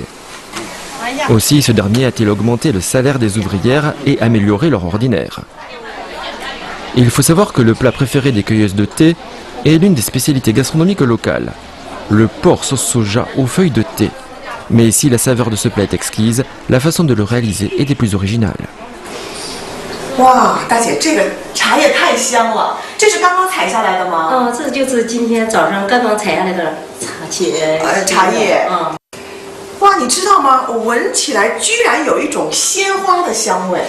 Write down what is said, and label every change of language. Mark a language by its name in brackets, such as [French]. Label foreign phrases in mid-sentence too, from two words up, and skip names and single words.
[French] Aussi, ce dernier a-t-il augmenté le salaire des ouvrières et amélioré leur ordinaire. Il faut savoir que le plat préféré des cueilleuses de thé est l'une des spécialités gastronomiques locales, le porc sauce soja aux feuilles de thé. Mais si la saveur de ce plat est exquise, la façon de le réaliser est des plus originales. [Chinese] 哇，大姐，这个茶叶太香了，这是刚刚采下来的吗？哦，这就是今天早上刚刚采下来的茶叶。哇，你知道吗？我闻起来居然有一种鲜花的香味。